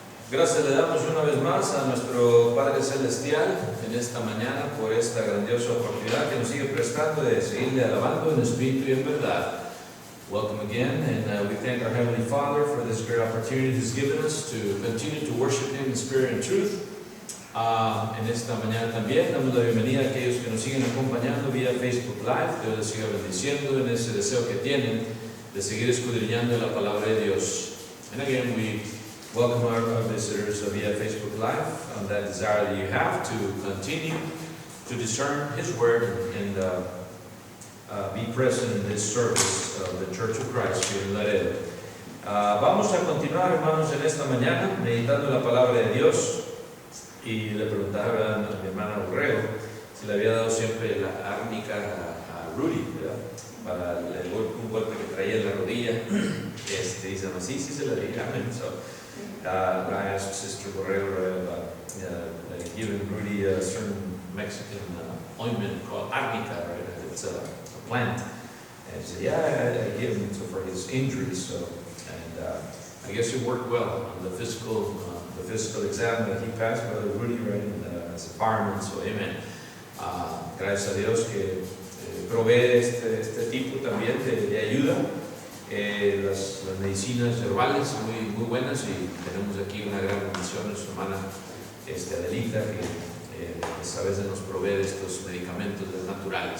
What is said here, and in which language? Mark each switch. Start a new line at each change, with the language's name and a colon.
Spanish: Gracias le damos una vez más a nuestro Padre Celestial en esta mañana por esta grandiosa oportunidad que nos sigue prestando de seguirle alabando en espíritu y en verdad.
English: Welcome again, and we thank our Heavenly Father for this great opportunity He's given us to continue to worship Him in spirit and truth.
Spanish: En esta mañana también damos la bienvenida a aquellos que nos siguen acompañando vía Facebook Live. Dios les siga bendiciendo en ese deseo que tienen de seguir escudriñando la palabra de Dios.
English: And again, we welcome our visitors via Facebook Live on that desire that you have to continue to discern His Word and be present in this service of the Church of Christ here in Laredo.
Spanish: Vamos a continuar, hermanos, en esta mañana meditando la palabra de Dios. Y le preguntaba a mi hermana Urrego si le había dado siempre la árnica a Rudy, ¿verdad? Para un golpe que traía en la rodilla. Dice, sí, se la di. Amén.
English: So, I asked Sister Urrego about giving Rudy a certain Mexican ointment called arnica, right? It's a plant. And she said, yeah, I gave him for his injuries. So, and I guess it worked well on the physical exam that he passed, Brother Rudy, right, as a fireman, so amen.
Spanish: Gracias a Dios que provee este tipo también de ayuda. Las medicinas herbales muy buenas, y tenemos aquí una gran bendición, nuestra hermana Adelita, que a veces nos provee de estos medicamentos naturales.